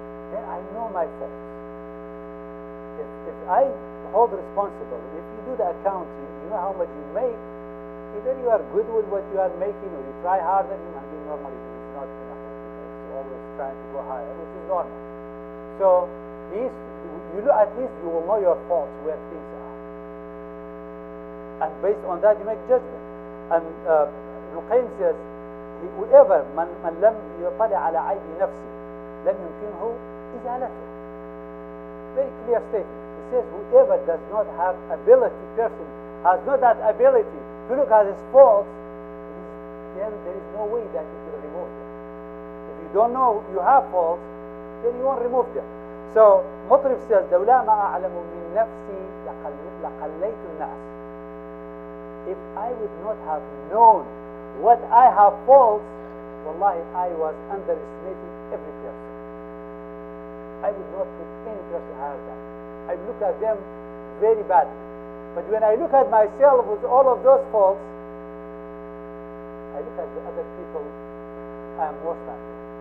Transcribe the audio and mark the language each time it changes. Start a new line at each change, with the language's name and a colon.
English: Then I know my faults. If I hold responsible, if you do the accounting, you know how much you make, either you are good with what you are making or you try harder. Human being normally is not enough. It's always trying to go higher, which is normal. So at least you will know your faults, where things are. And based on that you make judgment. And Ibn Qayyim says, whoever
Arabic: من لم يطلع على عيب نفسه لم يمكنه إزالته.
English: Very clear statement. He says whoever does not have ability, person has not that ability to look at his faults, then there is no way that you will remove them. If you don't know you have faults, then you won't remove them. So Mutrif says,
Arabic: لولا ما أعلم من نفسي لقليت الناس.
English: If I would not have known what I have faults, wallahi, I was underestimating every person. I would not put any person higher than I look at them very badly. But when I look at myself with all of those faults, I look at the other people, I am worse than them.